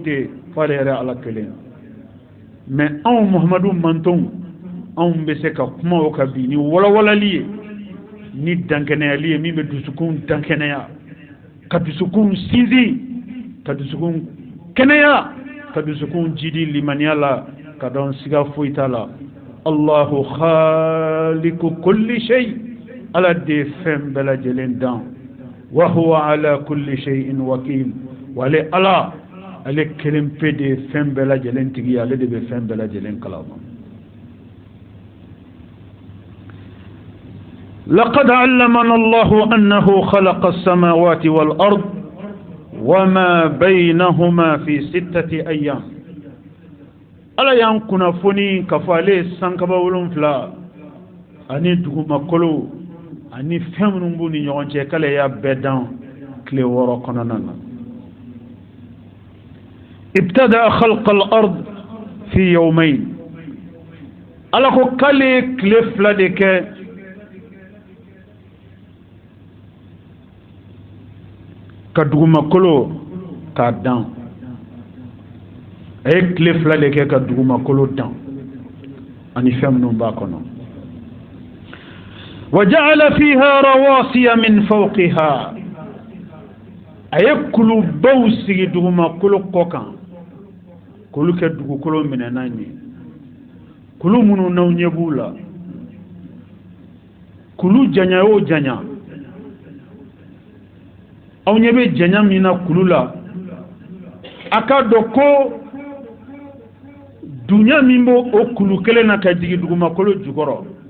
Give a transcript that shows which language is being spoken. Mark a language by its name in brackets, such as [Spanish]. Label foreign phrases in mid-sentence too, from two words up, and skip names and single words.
[Bambara] tɛ fo ale yɛrɛ ala kelen mais anw muhamadu mantonw anw bɛ se ka kuma o ka bi ni walawalali ye ni dankɛnɛyali ye min bɛ dusukun dankɛnɛya ka dusukun sinsin ka dusukun kɛnɛya ka dusukun jidi limaniya la ka dɔn siga foyi t'a la [Arabic] الله خالق كل شيء [Bambara] ala de fɛn bɛɛ lajɛlen dan [Arabic] وهو على كل شيء وكيل [Bambara] wale ala ale kelen pe de fɛn bɛɛ lajɛlen tigi ale de bɛ fɛn bɛɛ lajɛlen kalama [Arabic] لقد علمنا الله أنه خلق السماوات والأرض وما بينهما في 6 أيام [Bambara] ala y'an kunnafoni k'a fɔ ale ye sankaba 7 ani dugumakolo ani fɛn minnu b'u ni ɲɔgɔn cɛ k'ale y'a bɛɛ dan tile 6 kɔnɔna na [Arabic] ابتدأ خلق الأرض في يومين [Bambara] ala ko k'ale tile 2 de kɛ ka dugumakolo k'a dan a ye tile 2 de kɛ ka dugumakolo dan ani fɛn minnu b'a kɔnɔ [Arabic] وجعل فيها رواسي من فوقها [Bambara] ayekulu baw sigi dugumakolo kɔkan k'olu kɛ dugukolo minɛnan ye kulu minnu n'aw ɲɛ b'u la kulu janya o janya aw ɲɛ bɛ janya min na kulu la a ka dɔn ko dunya min b'o o kulu kelen na ka jigin dugumakolo jukɔrɔ